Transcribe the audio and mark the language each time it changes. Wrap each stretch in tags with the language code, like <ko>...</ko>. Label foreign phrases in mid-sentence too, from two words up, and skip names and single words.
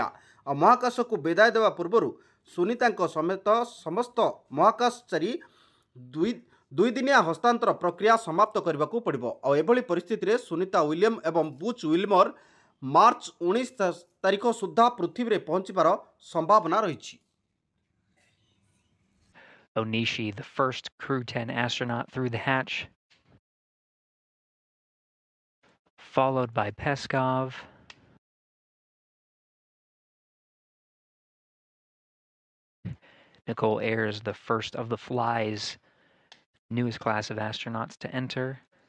<or>ଆଉ ମହାକାଶକୁ ବିଦାୟ ଦେବା ପୂର୍ବରୁ ସୁନିତାଙ୍କ ସମେତ ସମସ୍ତ ମହାକାଶଚାରୀ ଦୁଇ ଦିନିଆ ହସ୍ତାନ୍ତର ପ୍ରକ୍ରିୟା ସମାପ୍ତ କରିବାକୁ ପଡ଼ିବ। ଆଉ ଏଭଳି ପରିସ୍ଥିତିରେ ସୁନିତା ୱିଲିୟମ ଏବଂ ବୁଚ୍ ୱିଲମର ମାର୍ଚ୍ଚ 19 ତାରିଖ ସୁଦ୍ଧା ପୃଥିବୀରେ ପହଞ୍ଚିବାର ସମ୍ଭାବନା ରହିଛି।</or> <en>Onishi, the first Crew 10 astronaut through the hatch, followed by Peskov. Nicole Ayers, the first of the Fly's newest class of astronauts to enter.</en>